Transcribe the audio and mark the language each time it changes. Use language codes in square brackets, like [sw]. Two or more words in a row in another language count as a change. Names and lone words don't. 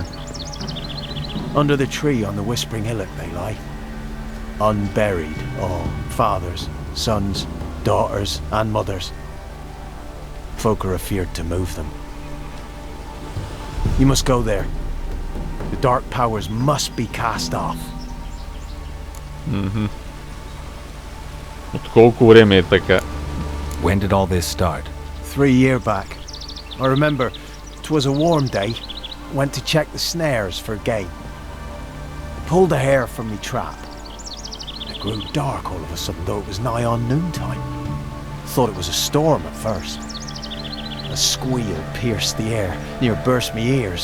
[en] Under the tree on the Whispering Hillock they lie. Unburied all, fathers, sons, daughters and mothers. Folk are afeard to move them. You must go there. The dark powers must be cast off. [bg] От колко време е така? [en] When did all this start? 3 years back. I remember 'twas a warm day. Went to check the snares for game. I pulled a hare from me trap. It grew dark all of a sudden, though it was nigh on noontime. Thought it was a storm at first. A squeal pierced the air, near burst me ears.